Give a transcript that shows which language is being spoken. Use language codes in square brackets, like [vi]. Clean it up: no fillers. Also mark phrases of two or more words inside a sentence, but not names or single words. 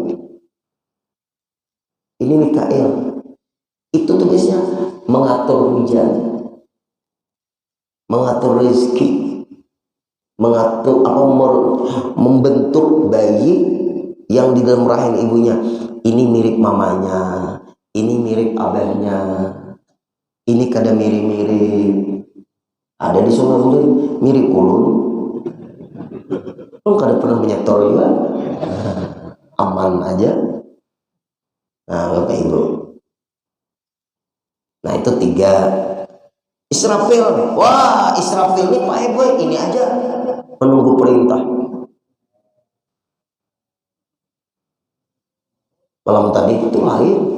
[id] Ini Mikael. Itu tugasnya mengatur hujan, mengatur rezeki, mengatur membentuk bayi yang di dalam rahim ibunya. [bjn] Ini mirip mamanya, ini mirip abahnya, ini kada mirip-mirip. Ada di Sungai Ulun mirip ulun. Lu kada pernah menyetor juga, aman aja. [id] Nah, Bapak Ibu. Nah, itu 3. Israfil. Wah, Israfil ini Pak Ibu ini aja menunggu perintah. Malam tadi itu lain.